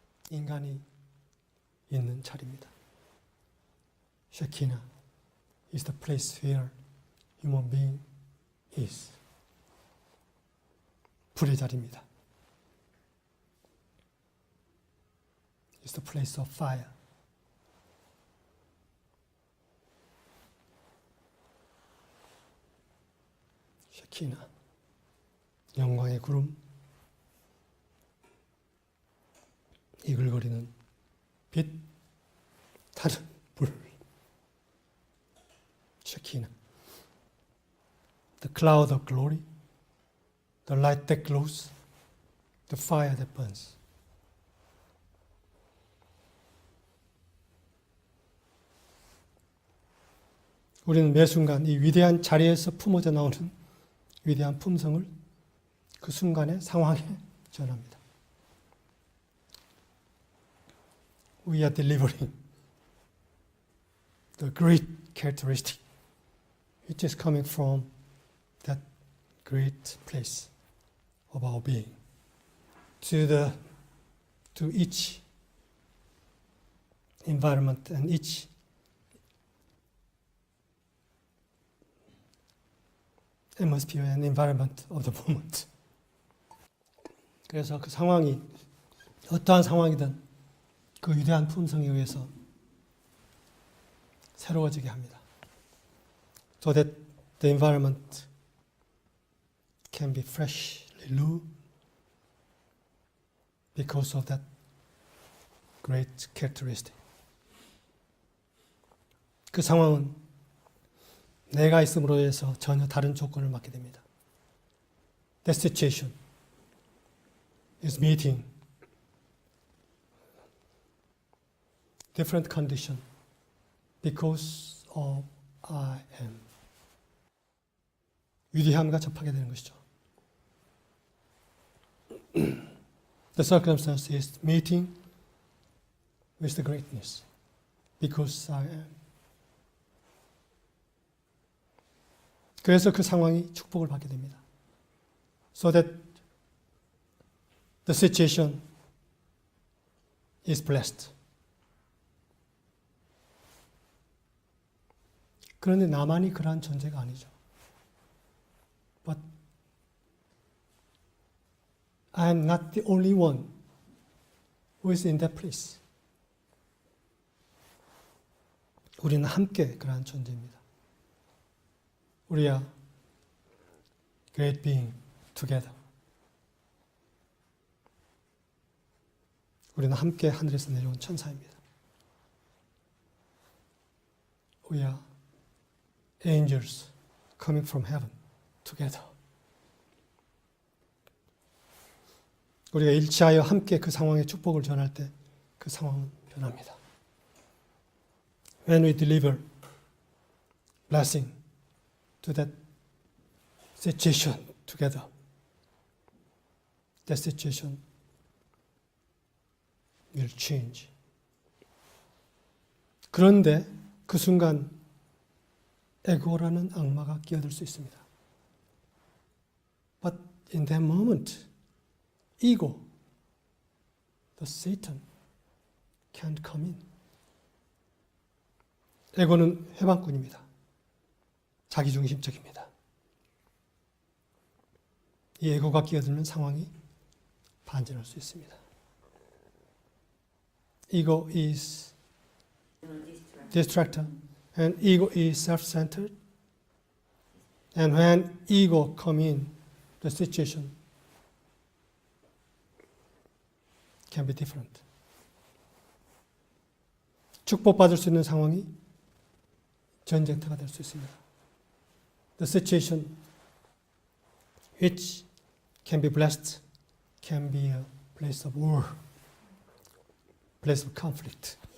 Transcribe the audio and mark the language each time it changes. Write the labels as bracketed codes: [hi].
[ko] 인간이 있는 자리입니다. [en] 쉐키나 is the place where human being is. [ko] 불의 자리입니다. [en] It's the place of fire. [ko] 쉐키나, 영광의 구름, 이글거리는 빛, 타는 불. [en] 쉐키나, the cloud of glory, the light that glows, the fire that burns. [ko] 우리는 매 순간 이 위대한 자리에서 품어져 나오는 위대한 품성을 그 순간의 상황에 전합니다. [en] We are delivering the great characteristic which is coming from that great place of our being to each environment and each atmosphere and environment of the moment. [ko] 그래서 그 상황이 어떠한 상황이든 그 위대한 품성에 의해서 새로워지게 합니다. [en] So that the environment can be freshly new because of that great characteristic. [ko] 그 상황은 내가 있음으로 해서 전혀 다른 조건을 맞게 됩니다. [en] That situation is meeting different condition because of I am. [ko] 위대함과 접하게 되는 것이죠. [en] The circumstance is meeting with the greatness because I am. [ko] 그래서 그 상황이 축복을 받게 됩니다. [en] So that the situation is blessed. [ko] 그런데 나만이 그러한 존재가 아니죠. [en] But I am not the only one who is in that place. [ko] 우리는 함께 그러한 존재입니다. [en] We are great being together. [ko] 우리는 함께 하늘에서 내려온 천사입니다. [en] We are angels coming from heaven together. [ko] 우리가 일치하여 함께 그 상황에 축복을 전할 때 그 상황은 변합니다. [en] When we deliver blessing to that situation together, that situation will change. [ko] 그런데 그 순간 에고라는 악마가 끼어들 수 있습니다. [en] But in that moment, ego, the Satan, can come in. [ko] 에고는 해방꾼입니다. 자기중심적입니다. 이 에고가 끼어들면 상황이 반전할 수 있습니다. [en] Ego is distractor, and ego is self-centered. And when ego come in, the situation can be different. [ko] 축복받을 수 있는 상황이 전쟁터가 될 수 있습니다. [en] The situation which can be blessed can be a place of war, place of conflict.